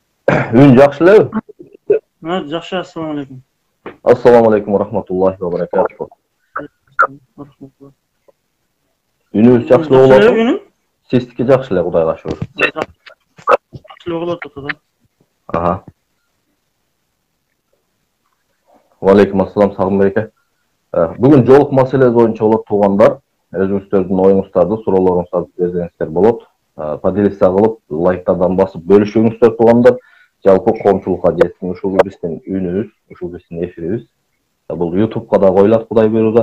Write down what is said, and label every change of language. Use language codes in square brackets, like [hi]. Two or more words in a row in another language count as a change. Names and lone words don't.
[ky] Үн жақшы элеби? Жакшы, [ar] السلام عليكم. السلام عليكم ورحمة الله وبركاته. [ky] Үнүбүз жакшы болуп атат. Сиздики жакшы эле, Кудайга шүгүр. Жакшы болуп атат да. Ага. [ar] وعليكم السلام, [ky] сагым береке. Бүгүн жолук маселеси боюнча болот, туугандар. Өзүңүздөрдүн оюңуздарды, суроолоруңуздарды берсеңиздер болот. Поделиться кылып, лайктардан басып бөлүшүңүздөр, туугандар. Жалпы коомчулукка жетсин ушул биздин үнүбүз, ушул биздин эфирибиз. Бул YouTube'га да коюлат, Кудай буйрууда.